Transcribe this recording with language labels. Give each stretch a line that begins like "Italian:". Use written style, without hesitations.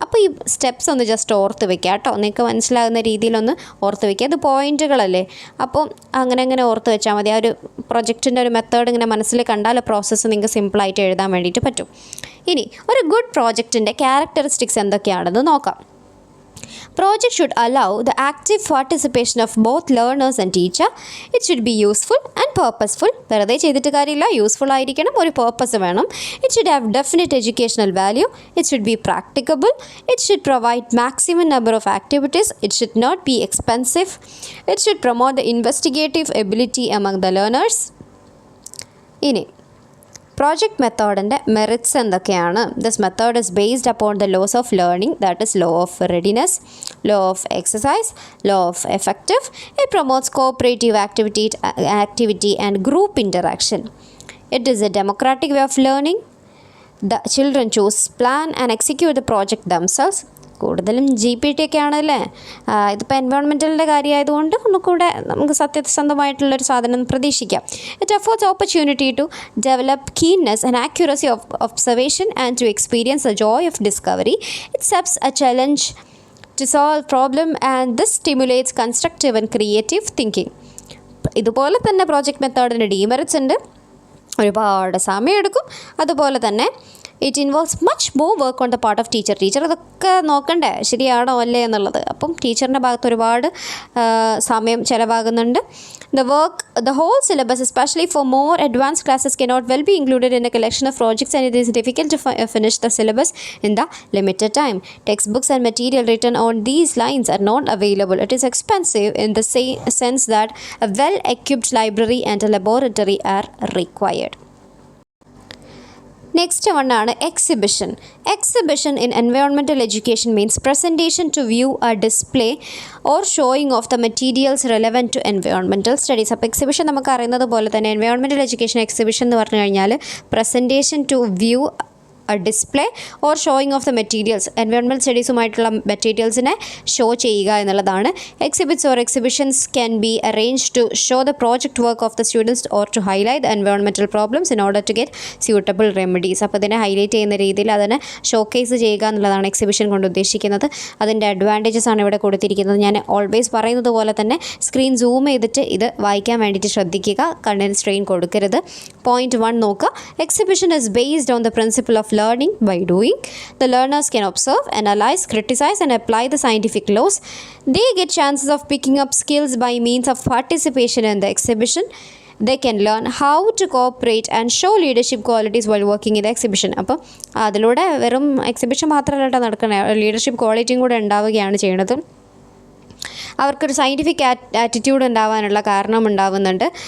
Malayalam: അപ്പോൾ ഈ സ്റ്റെപ്സ് ഒന്ന് ജസ്റ്റ് ഓർത്ത് വെക്കുക കേട്ടോ, നിങ്ങൾക്ക് മനസ്സിലാകുന്ന രീതിയിലൊന്ന് ഓർത്ത് വെക്കുക. അത് പോയിൻറ്റുകളല്ലേ, അപ്പോൾ അങ്ങനെ ഓർത്ത് വെച്ചാൽ മതി. ആ ഒരു പ്രൊജക്റ്റിൻ്റെ ഒരു മെത്തേഡ് ഇങ്ങനെ മനസ്സിൽ കണ്ടാൽ പ്രോസസ്സ് നിങ്ങൾക്ക് സിമ്പിളായിട്ട് എഴുതാൻ വേണ്ടിയിട്ട് പറ്റും. ഇനി ഒരു ഗുഡ് പ്രോജക്റ്റിൻ്റെ ക്യാരക്ടറിസ്റ്റിക്സ് എന്തൊക്കെയാണെന്ന് നോക്കാം.
English: Project should allow the active participation of both learners and teacher. It should be useful and purposeful.
Malayalam: വെറുതെ ചെയ്തിട്ട് കാര്യമില്ല, യൂസ്ഫുൾ ആയിരിക്കണം, ഒരു പേർപ്പസ് വേണം.
English: It should have definite educational value. It should be practicable. It should provide maximum number of activities. It should not be expensive. It should promote the investigative ability among the learners.
Malayalam: ഇനി project മെത്തേഡിൻ്റെ merits എന്തൊക്കെയാണ്?
English: This method is based upon the laws of learning, that is law of readiness, law of exercise, law of effective. It promotes cooperative activity and group interaction. It is a democratic way of learning. The children choose, plan and execute the project themselves.
Malayalam: കൂടുതലും GPT ഒക്കെ ആണല്ലേ. ഇതിപ്പോൾ എൻവയോൺമെൻറ്റലിൻ്റെ കാര്യമായതുകൊണ്ട് ഒന്നുകൂടെ നമുക്ക് സത്യസന്ധമായിട്ടുള്ളൊരു സാധനം പ്രതീക്ഷിക്കാം.
English: It affords opportunity to develop keenness and accuracy of observation and to experience the joy of discovery. It sets a challenge to solve problem and this stimulates constructive and creative thinking.
Malayalam: ഇതുപോലെ തന്നെ പ്രോജക്റ്റ് മെത്തേഡിന് ഡീമെറിറ്റ്സ് ഉണ്ട്, ഒരുപാട് സമയമെടുക്കും. അതുപോലെ തന്നെ
English: It involves much more work on the part of teacher.
Malayalam: Teacher ഇതൊക്കെ നോക്കണ്ടേ ശരിയാണോ അല്ലേ എന്നുള്ളത്. അപ്പം ടീച്ചറിൻ്റെ ഭാഗത്ത് ഒരുപാട് സമയം ചിലവാകുന്നുണ്ട്.
English: The whole syllabus, especially for more advanced classes, cannot well be included in a collection of projects, and it is difficult to finish the syllabus in the limited time. Textbooks and material written on these lines are not available. It is expensive in the sense that a well-equipped library and a laboratory are required.
Malayalam: Next വണ്ണാണ് exhibition.
English: Exhibition in environmental education means presentation to view a display or showing of the materials relevant to environmental studies.
Malayalam: അപ്പോൾ exhibition നമുക്ക് അറിയുന്നത് പോലെ തന്നെ environmental education exhibition എന്ന് പറഞ്ഞു കഴിഞ്ഞാൽ
English: Presentation to view a display or showing of the materials.
Malayalam: Environment സ്റ്റഡീസുമായിട്ടുള്ള മെറ്റീരിയൽസിനെ show ചെയ്യുക എന്നുള്ളതാണ്.
English: Exhibits or exhibitions can be arrange to show the project work of the students or to highlight the environmental problems in order to get suitable remedies.
Malayalam: അപ്പോൾ ഇതിനെ highlight ചെയ്യുന്ന രീതിയിൽ അതിനെ showcase ചെയ്യുക എന്നുള്ളതാണ് exhibition കൊണ്ട് ഉദ്ദേശിക്കുന്നത്. അതിൻ്റെ അഡ്വാൻറ്റേജസ് ആണ് ഇവിടെ കൊടുത്തിരിക്കുന്നത്. ഞാൻ ഓൾവേസ് പറയുന്നത് പോലെ തന്നെ സ്ക്രീൻ സൂം ചെയ്തിട്ട് ഇത് വായിക്കാൻ വേണ്ടിയിട്ട് ശ്രദ്ധിക്കുക, കണ്ണിന് സ്ട്രെയിൻ കൊടുക്കരുത്. പോയിന്റ് 1 നോക്കുക.
English: Exhibition is based on the principle of learning by doing. The learners can observe, analyse, criticise and apply the scientific laws. They get chances of picking up skills by means of participation in the exhibition. They can learn how to cooperate and show leadership qualities while working in the exhibition.
Malayalam: അപ്പം അതിലൂടെ വെറും exhibition മാത്രമല്ല നടക്കുന്നത്, leadership ക്വാളിറ്റിയും കൂടെ ഉണ്ടാവുകയാണ് ചെയ്യുന്നത്. അവർക്കൊരു സയൻറ്റിഫിക് ആറ്റിറ്റ്യൂഡ് ഉണ്ടാവാനുള്ള കാരണം ഉണ്ടാവുന്നുണ്ട്.